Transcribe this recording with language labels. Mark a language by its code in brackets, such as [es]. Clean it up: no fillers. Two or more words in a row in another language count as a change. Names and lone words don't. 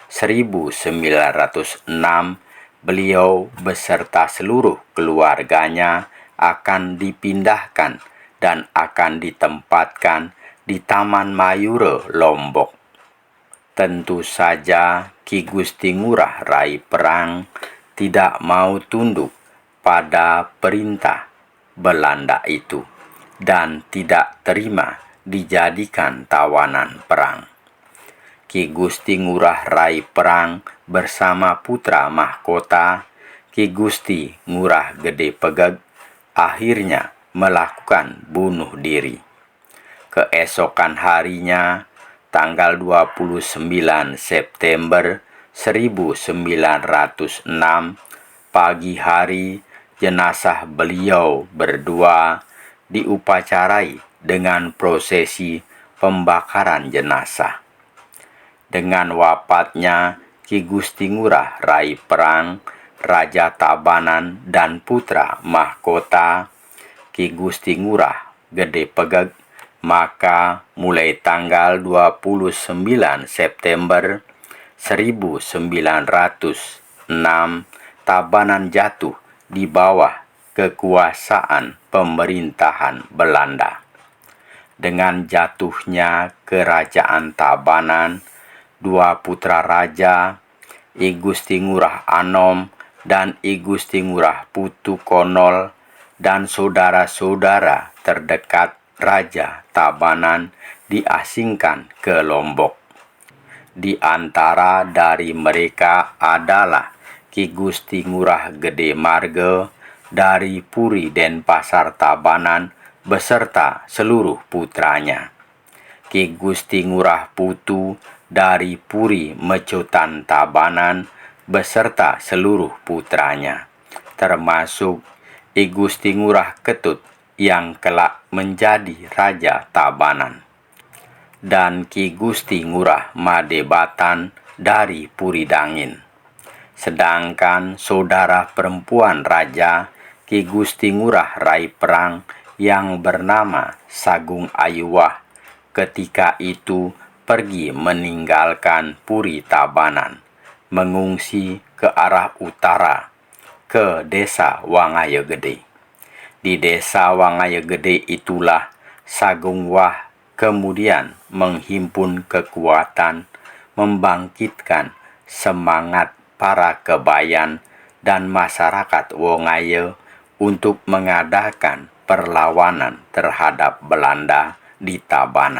[id] 1906 beliau beserta seluruh keluarganya akan dipindahkan dan akan ditempatkan di Taman Mayura, Lombok. Tentu saja Ki Gusti Ngurah Rai Perang tidak mau tunduk pada perintah Belanda itu dan tidak terima dijadikan tawanan perang. Ki Gusti Ngurah Rai Perang bersama putra mahkota Ki Gusti Ngurah Gede Pegeg akhirnya melakukan bunuh diri. Keesokan harinya, tanggal 29 September 1906, pagi hari, jenazah beliau berdua diupacarai dengan prosesi pembakaran jenazah. Dengan wafatnya Ki Gusti Ngurah Rai Perang, Raja Tabanan dan putra mahkota Ki Gusti Ngurah Gede Pegeg, maka mulai tanggal 29 September 1906 Tabanan jatuh di bawah kekuasaan pemerintahan Belanda. Dengan jatuhnya kerajaan Tabanan, dua putra raja, I Gusti Ngurah Anom dan I Gusti Ngurah Putu Konol dan saudara-saudara terdekat Raja Tabanan diasingkan ke Lombok. Di antara dari mereka adalah Ki Gusti Ngurah Gede Marge dari Puri Denpasar Tabanan beserta seluruh putranya, Ki Gusti Ngurah Putu dari Puri Mecutan Tabanan beserta seluruh putranya, termasuk I Gusti Ngurah Ketut yang kelak menjadi Raja Tabanan, dan Ki Gusti Ngurah Madebatan dari Puri Dangin. Sedangkan saudara perempuan raja Ki Gusti Ngurah Rai Perang yang bernama Sagung Ayuwah ketika itu pergi meninggalkan Puri Tabanan, mengungsi ke arah utara ke desa Wangaya Gede. Di desa Wangaya Gede itulah Sagung Wah kemudian menghimpun kekuatan, membangkitkan semangat para kebayan dan masyarakat Wongaya untuk mengadakan perlawanan terhadap Belanda di Tabanan.